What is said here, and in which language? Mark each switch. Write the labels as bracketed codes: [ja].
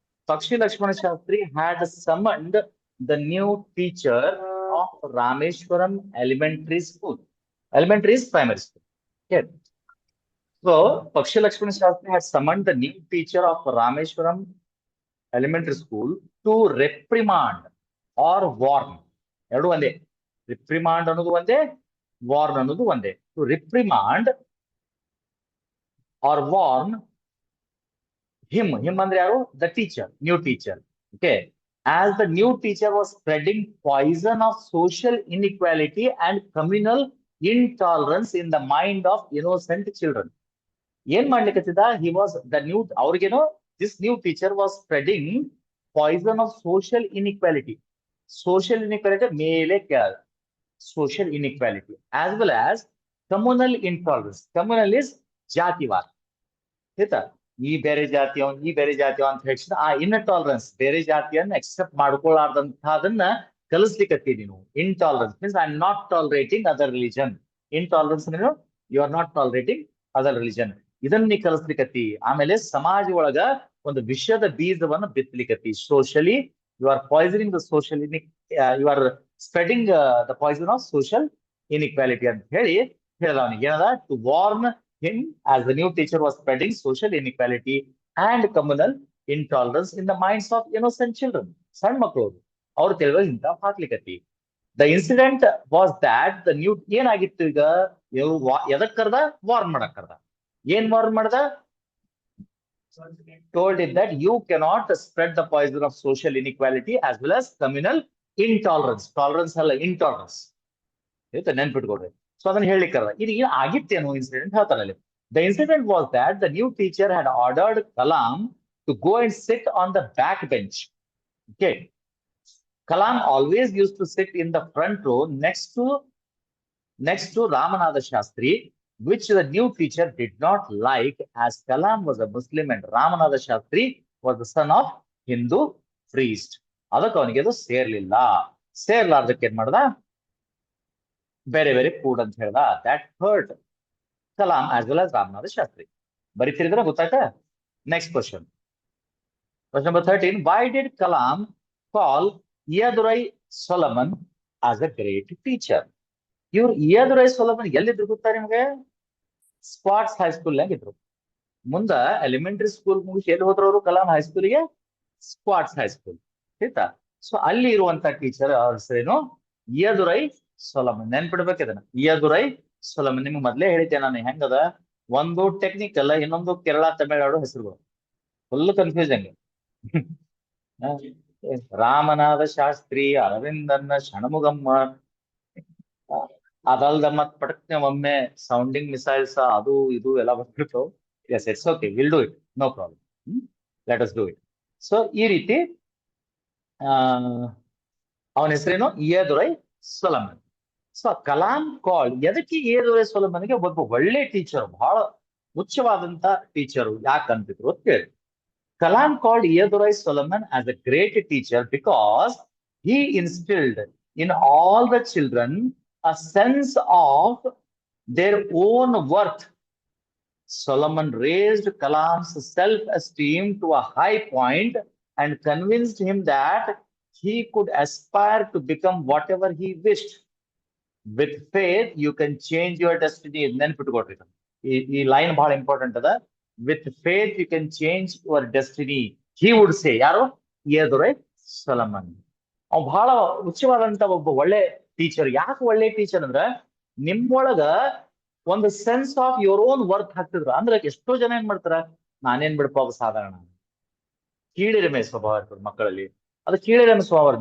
[en] Pakshi Lakshmana Shastri had summoned the new teacher of Rameshwaram Elementary School. Elementary is primary school. Okay. So Pakshi Lakshmana Shastri had summoned the new teacher of Rameshwaram elementary school to reprimand or warn. [kn] ಎರಡು ಒಂದೇ. reprimand ಅನ್ನೋದು ಒಂದೇ, warn ಅನ್ನೋದು ಒಂದೇ. [en] to reprimand or warn him [kn] ಅಂದ್ರೆ ಯಾರು? [en] the teacher, new teacher. Okay, as the new teacher was spreading poison of social inequality and communal intolerance in the mind of innocent children. [kn] ಏನ್ ಮಾಡ್ಲಿಕ್ಕತ್ತಿದ? [en] he was the new, [kn] ಅವ್ರಿಗೇನೋ [en] this new teacher was spreading poison of social inequality. social inequality [kn] ಮೇಲೆ ಕೆಳಗೆ, [en] social inequality as well as communal intolerance. [kn] communal is ಜಾತಿವಾದ, ಆಯ್ತಾ? ಈ ಬೇರೆ ಜಾತಿಯವನ್ ಈ ಬೇರೆ ಜಾತಿಯ ಅಂತ ಹೇಳಿದ ಆ ಇನ್ಟಾಲರೆನ್ಸ್, ಬೇರೆ ಜಾತಿಯನ್ನ ಎಕ್ಸೆಪ್ಟ್ ಮಾಡ್ಕೊಳ್ಳಾರ್ದಂತಹದನ್ನ ಕಲಿಸ್ಲಿಕ್ಕತ್ತಿ ನೀನು. [en] intolerance means I am not tolerating other religion. intolerance ಅಂದ್ರೆ you are not tolerating other religion. [kn] ಇದನ್ನ ನೀ ಕಲಿಸ್ಲಿಕ್ಕತ್ತಿ. ಆಮೇಲೆ ಸಮಾಜ ಒಳಗ ಒಂದು ವಿಷಯದ ಬೀಜವನ್ನ ಬಿತ್ತಲಿಕ್ಕತ್ತಿ. [en] socially you are poisoning the social you are spreading the poison of social inequality [kn] ಅಂತ ಹೇಳಿ ಹೇಳದ ಅವನಿಗೆ. ಏನದ? [en] To warn him as the new teacher was spreading social inequality and communal intolerance in the minds of innocent children. [kn] ಸಣ್ಣ ಮಕ್ಕಳು ಅವ್ರ ತಿಳಿದ ಇಂತ ಹಾಕ್ಲಿಕ್ಕತ್ತಿ. [en] the incident was that the new, [kn] ಏನಾಗಿತ್ತು ಈಗ? ಎದಕ್ ಕರ್ದ? ವಾರ್ನ್ ಮಾಡಕ್ ಕರ್ದ. ಏನ್ ವಾರ್ನ್ ಮಾಡ್ದ? [en] told it that you cannot spread the poison of social inequality as well as communal intolerance. [kn] tolerance ಅಲ್ಲ, intolerance. ಆಯ್ತಾ? ನೆನ್ಪಿಟ್ಕೊಡ್ರಿ. ಸೊ ಅದನ್ನ ಹೇಳಿಕಲ್ಲ. ಇದು ಏನು ಆಗಿತ್ತೇನು ಇನ್ಸಿಡೆಂಟ್ ಹೇಳ್ತಾರೆ ಅಲ್ಲಿ. [en] The incident was that the new teacher had ordered Kalam to go and sit on the back bench. Okay, Kalam always use to sit in the front row next to Ramanatha Shastri, which the new teacher did not like as Kalam was a Muslim and Ramanatha Shastri was the son of Hindu priest. [kn] ಅದಕ್ಕೆ ಅವನಿಗೆ ಅದು ಸೇರ್ಲಿಲ್ಲ. ಸೇರ್ಲಾರ್ದಕ್ಕೆ ಏನ್ ಮಾಡ್ದ? ಬೇರೆ ಬೇರೆ ಕೂಡ್ ಅಂತ ಹೇಳ್ದ. [en] that hurt Kalam as well as Ramanatha Shastri. [kn] ಬರೀತಿರಿದ್ರೆ ಗೊತ್ತಾಯ್ತಾ? [en] Next question, question number 13. why did Kalam call Iyadurai Solomon as a great teacher? [kn] ಇವ್ರು ಇಯಾದುರೈ ಸೊಲೊಮನ್ ಎಲ್ಲಿದ್ರು ಗೊತ್ತಾ ನಿಮ್ಗೆ? ಸ್ಪಾಟ್ಸ್ ಹೈಸ್ಕೂಲ್ ಇದ್ರು. ಮುಂದ ಎಲಿಮೆಂಟರಿ ಸ್ಕೂಲ್ ಮುಗಿಸಿ ಎಲ್ಲಿ ಹೋದ್ರು ಅವರು? Kalam ಹೈಸ್ಕೂಲ್ಗೆ, spots high school. ಆಯ್ತಾ? ಸೊ ಅಲ್ಲಿ ಇರುವಂತ ಟೀಚರ್ ಅವ್ರ ಹೆಸರೇನು? ಇಯಾದುರೈ ಸೊಲೊಮನ್. ನೆನ್ಪಿಡ್ಬೇಕು ಇದನ್ನ, ಇಯಾದುರೈ ಸೊಲೊಮನ್. ನಿಮ್ಗೆ ಮೊದ್ಲೇ ಹೇಳಿದ್ದೆ ನಾನು ಹೆಂಗದ, ಒಂದು ಟೆಕ್ನಿಕಲ್, ಇನ್ನೊಂದು ಕೇರಳ ತಮಿಳುನಾಡು ಹೆಸರುಗಳು. Full confusing. ರಾಮನಾಥ ಶಾಸ್ತ್ರಿ, ಅರವಿಂದನ್ನ, ಷಣ್ಮುಗಮ್ಮ, ಅದಲ್ದ ಮತ್ ಪಟಕ್ನೆ ಒಮ್ಮೆ ಸೌಂಡಿಂಗ್ ಮಿಸೈಲ್ಸ್ ಅದು ಇದು ಎಲ್ಲ ಬಂದ್ಬಿಟ್ಟು. [en] Yes, it's okay, will do it, no problem, let us do it. [kn] So ಈ ರೀತಿ ಅವನ ಹೆಸರೇನು? ಇಯಾದುರೈ ಸೊಲೊಮನ್. ಸೊ ಕಲಾಂ ಕಾಲ್, ಎದಕ್ಕೆ ಇಯಾದುರೈ ಸೊಲೊಮನ್ಗೆ ಒಬ್ಬ ಒಳ್ಳೆ ಟೀಚರ್, ಬಹಳ ಉಚ್ಚವಾದಂತ ಟೀಚರು ಯಾಕಂತಿದ್ರು ಅಂತ ಹೇಳಿ. [en] Kalam called Iyadurai Solomon as a great teacher because he instilled in all the children a sense of their own worth. Solomon raised Kalam's self-esteem to a high point and convinced him that he could aspire to become whatever he wished. With faith, you can change your destiny. [kn] ನೆನ್ಪಿಟ್ಕೊಡ್ರಿ, ಈ line ಬಹಳ important ಅದ. [en] With faith, you can change your destiny. He would say, ಯಾರು? Iyadurai Solomon. [kn] ಅವ್ ಬಹಳ ಉಚ್ಚವಾದಂತ ಒಬ್ಬ ಒಳ್ಳೆ teacher. ಯಾಕೆ ಒಳ್ಳೆ ಟೀಚರ್ ಅಂದ್ರ, ನಿಮ್ಮೊಳಗ ಒಂದು [en] sense of your own worth [kn] ಹಾಕ್ತಿದ್ರು. ಅಂದ್ರೆ ಎಷ್ಟೋ ಜನ ಏನ್ ಮಾಡ್ತಾರ, ನಾನೇನ್ ಬಿಡಪ್ಪ ಸಾಧಾರಣ, ಕೀಳಿರಿಮೆ ಸ್ವಭಾವ ಇರ್ತದೆ ಮಕ್ಕಳಲ್ಲಿ. ಅದು ಕೀಳಿರಿಮೆ ಸ್ವಭಾವ.